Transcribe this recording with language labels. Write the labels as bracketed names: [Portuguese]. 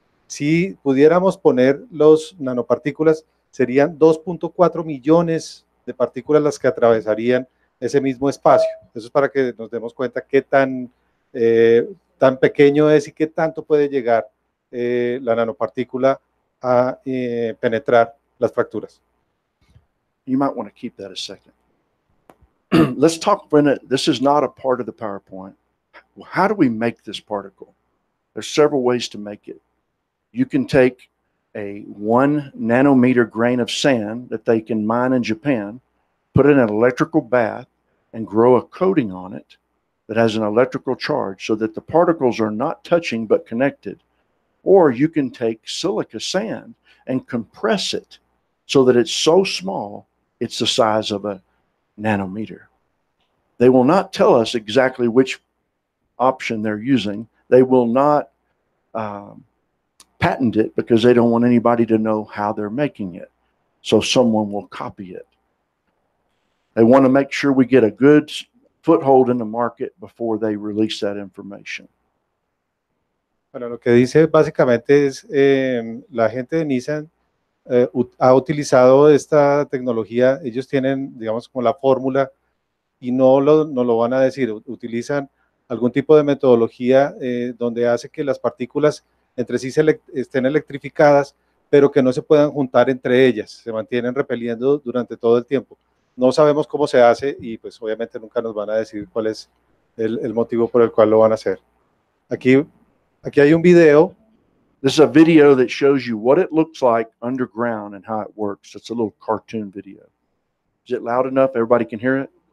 [Spanish] Si pudiéramos poner los nanopartículas, serían 2.4 millones de partículas las que atravesarían ese mismo espacio. Eso es para que nos demos cuenta qué tan pequeño es y qué tanto puede llegar la nanopartícula a penetrar las fracturas. [English] You might want to keep that a second. Let's talk for a minute. This is not a part of the PowerPoint. Well, how do we make this particle? There's several ways to make it. You can take a 1 nanometer grain of sand that they can mine in Japan, put it in an electrical bath, and grow a coating on it that has an electrical charge so that the particles are not touching but connected. Or you can take silica sand and compress it so that it's so small it's the size of a nanometer. They will not tell us exactly which option they're using. They will not patent it because they don't want anybody to know how they're making it. So someone will copy it. They want to make sure we get a good foothold in the market before they release that information. [Spanish] Bueno, lo que dice básicamente es la gente de Nissan ha utilizado esta tecnología. Ellos tienen, digamos, como la fórmula y no lo van a decir. Utilizan algún tipo de metodología donde hace que las partículas entre sí estén electrificadas, pero que no se puedan juntar entre ellas. Se mantienen repeliendo durante todo el tiempo. No sabemos cómo se hace y pues obviamente nunca nos van a decir cuál es el motivo por el cual lo van a hacer. Aquí hay un video. [English] This is a video that shows you what it looks like underground and how it works. It's a little cartoon video. Is it loud enough? Everybody can hear it?